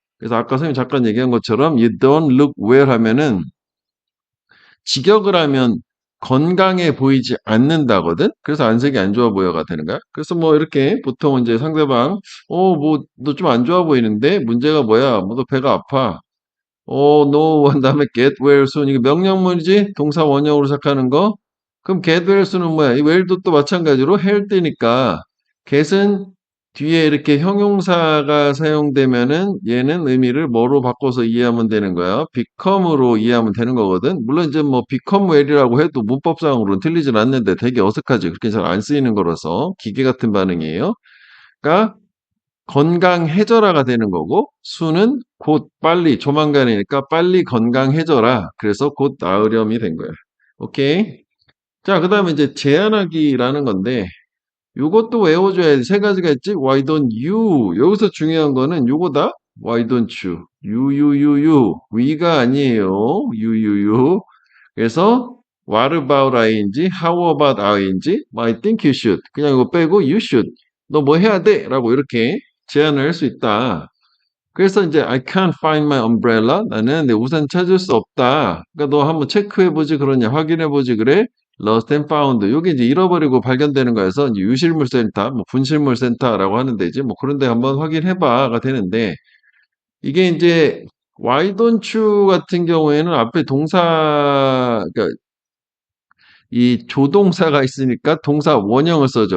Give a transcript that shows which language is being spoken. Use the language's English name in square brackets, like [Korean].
[Korean] 그래서 아까 선생님 잠깐 얘기한 것처럼 [English] you don't look well [Korean] 하면은 직역을 하면 건강해 보이지 않는다거든? 그래서 안색이 안 좋아 보여가 되는 거야. 그래서 뭐 이렇게 보통 이제 상대방, 뭐, 너 좀 안 좋아 보이는데? 문제가 뭐야? 뭐, 너 배가 아파. [English] no, [Korean] 한 다음에 [English] get well soon. [Korean] 이게 명령문이지? 동사 원형으로 시작하는 거? 그럼 [English] get well soon [Korean] 은 뭐야? 이 well도 또 마찬가지로 hel때니까 get은 뒤에 이렇게 형용사가 사용되면은 얘는 의미를 뭐로 바꿔서 이해하면 되는 거야? become으로 이해하면 되는 거거든? 물론 이제 뭐 [English] become well [Korean] 이라고 해도 문법상으로는 틀리진 않는데 되게 어색하지. 그렇게 잘 안 쓰이는 거라서 기계 같은 반응이에요. 그러니까 건강해져라가 되는 거고 수는 곧 빨리 조만간이니까 빨리 건강해져라. 그래서 곧 나으렴이 된 거야. 오케이. 자, 그 다음에 이제 제안하기라는 건데 요것도 외워줘야 돼. 세 가지가 있지. [English] Why don't you? [Korean] 여기서 중요한 거는 요거다. [English] Why don't you? you. [Korean] we가 아니에요. [English] you. [Korean] 그래서 [English] what about ing? how about ing? I think you should. [Korean] 그냥 이거 빼고 [English] you should. [Korean] 너 뭐 해야 돼? 라고 이렇게 제안을 할 수 있다. 그래서 이제 [English] I can't find my umbrella. [Korean] 나는 내 우산 찾을 수 없다. 그러니까 너 한번 체크해보지 그러냐, 확인해보지 그래. [English] Lost and found. [Korean] 요게 이제 잃어버리고 발견되는 거여서 이제 유실물센터, 뭐 분실물센터라고 하는 데지. 뭐 그런 데 한번 확인해봐가 되는데 이게 이제 [English] why don't you [Korean] 같은 경우에는 앞에 동사, 그러니까 이 조동사가 있으니까 동사 원형을 써줘.